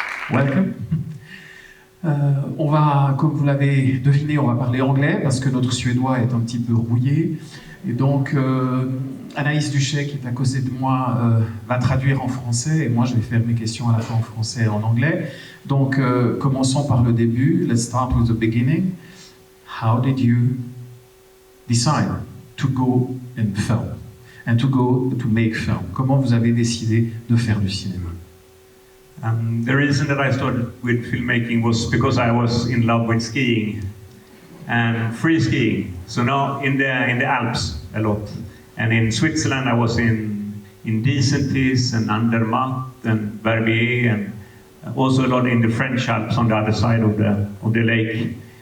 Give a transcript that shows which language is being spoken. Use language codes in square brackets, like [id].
[en] Welcome. [fr] On va, comme vous l'avez deviné, on va parler anglais parce que notre suédois est un petit peu rouillé. Et donc, Anaïs Duchet, qui est à côté de moi, va traduire en français et moi, je vais faire mes questions à la fois en français et en anglais. Donc, commençons par le début. [en] Let's start with the beginning. How did you decide to go in film and to make film? [fr] Comment vous avez décidé de faire du cinéma? [en] The reason that I started with filmmaking was because I was in love with skiing and free skiing. So now in the Alps a lot, and in Switzerland I was in Disentis and Andermatt and Verbier, and also a lot in the French Alps on the other side of the lake.